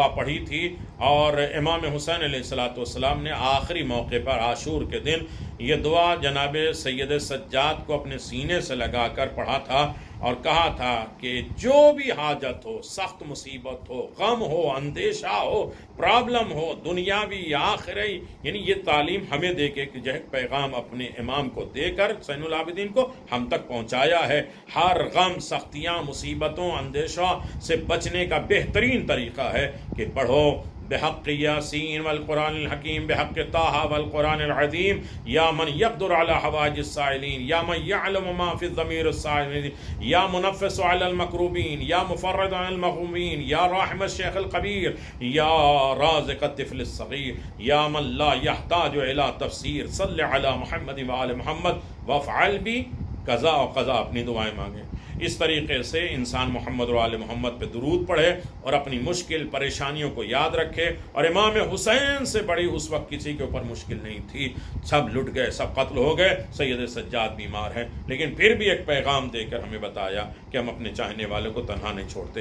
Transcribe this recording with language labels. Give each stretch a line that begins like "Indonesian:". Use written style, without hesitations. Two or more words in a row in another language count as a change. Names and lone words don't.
Urdu: پڑھی تھی، اور امام حسین علیہ السلام نے آخری موقع پر عاشور کے دن یہ دعا جناب سید سجاد کو اپنے سینے سے لگا کر پڑھا تھا، اور کہا تھا کہ جو بھی حاجت ہو، سخت مصیبت ہو، غم ہو، اندیشہ ہو، پرابلم ہو، دنیاوی یا آخری، یعنی یہ تعلیم ہمیں دے کے کہ جو ہے پیغام اپنے امام کو دے کر زین العابدین کو ہم تک پہنچایا ہے۔ ہر غم، سختیاں، مصیبتوں، اندیشہ سے بچنے کا بہترین طریقہ ہے کہ پڑھو
Arabic: بحق یاسین والقرآن الحکیم، بحق طٰہٰ والقرآن العظیم، یا من یقدر علی حوائج السائلین، یا من یعلم ما فی الضمیر السائلین، یا منفس علی المکروبین، یا مفرد عن المغمومین، یا راحم الشیخ القبیر، یا رازق الطفل الصغیر، یا من لا یحتاج الی تفسیر، صل علی محمد وآل محمد وافعل بی
Urdu: قضا اور قضا اپنی دعائیں مانگیں۔ اس طریقے سے انسان محمد و آل محمد پہ درود پڑھے اور اپنی مشکل پریشانیوں کو یاد رکھے۔ اور امام حسین سے بڑی اس وقت کسی کے اوپر مشکل نہیں تھی، سب لٹ گئے، سب قتل ہو گئے، سید سجاد بیمار ہیں، لیکن پھر بھی ایک پیغام دے کر ہمیں بتایا کہ ہم اپنے چاہنے والوں کو تنہا نہیں چھوڑتے۔